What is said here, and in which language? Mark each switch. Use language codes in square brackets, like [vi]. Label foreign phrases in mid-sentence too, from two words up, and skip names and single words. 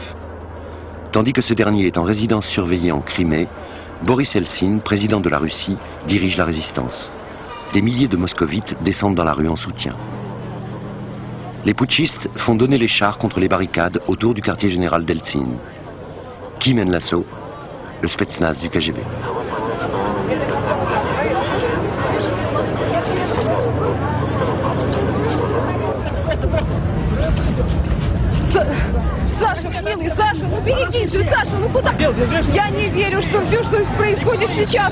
[fr] Tandis que ce dernier est en résidence surveillée en Crimée, Boris Eltsine, président de la Russie, dirige la résistance. Des milliers de moscovites descendent dans la rue en soutien. Les putschistes font donner les chars contre les barricades autour du quartier général d'Eltsine. Qui mène l'assaut? Le Spetsnaz du KGB. [ru] Саша, милый, Саша, ну берегись же, Саша, ну куда? Я не верю, что все, что происходит сейчас.